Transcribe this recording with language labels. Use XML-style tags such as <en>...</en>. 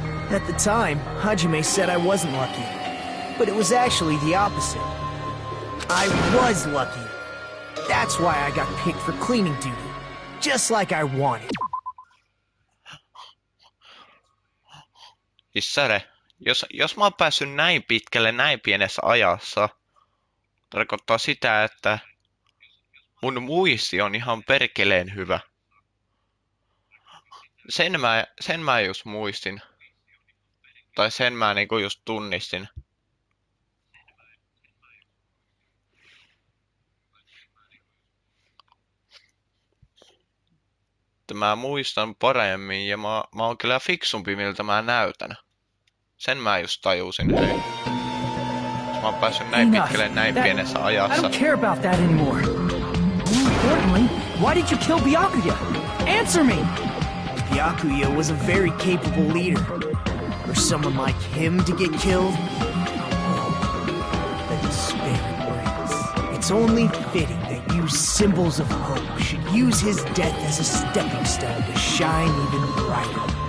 <en>At the time, Hajime said I wasn't lucky, but it was actually the opposite. I was lucky. That's why I got picked for cleaning duty, just like I wanted.</en> <fi>Issare, jos mä oon päässyt näin pitkälle näin pienessä ajassa, tarkoittaa sitä, että mun muisti on ihan perkeleen hyvä. Sen mä just muistin. Tai sen mä niinku just tunnistin. Että mä muistan paremmin ja mä oon kyllä fiksumpi miltä mä näytän. Sen mä just tajusin, hei. Jos mä oon päässyt näin pitkälle näin pienessä ajassa.</fi> <en>I don't care about that anymore. More importantly, why did you kill Byakuya? Answer me! Byakuya was a very capable leader. For someone like him to get killed? The despair it brings. It's only fitting that you symbols of hope should use his death as a stepping stone to shine even brighter.</en>